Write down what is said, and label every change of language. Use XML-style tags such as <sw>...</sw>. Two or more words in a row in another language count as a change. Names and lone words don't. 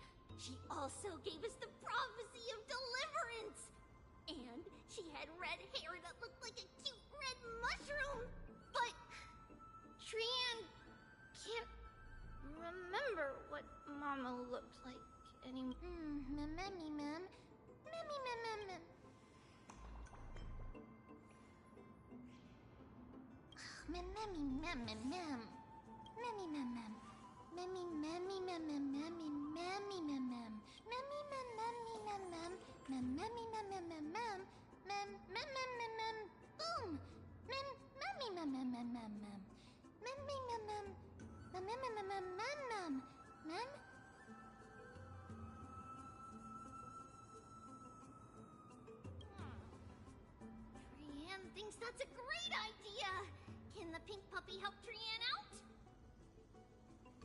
<en>She also gave us the prophecy of deliverance. And she had red hair that looked like a cute red mushroom. But Trian can't remember what Mama looked like anymore. Memmy mem. Memmy mem mem mem. Memmy mem mem mem. Memmy mem mem. Memmy memmy mem mem memmy memmy mem mem. Memmy mem memmy mem mem. Mem memmy mem mem mem mem. Mem mem mem mem mem. Boom. Mem memmy mem mem mem mem mem. Memmy mem mem. Mem mem mem mem mem mem. Mem. Trian thinks that's a great idea. Can the pink puppy help Trian out?</en>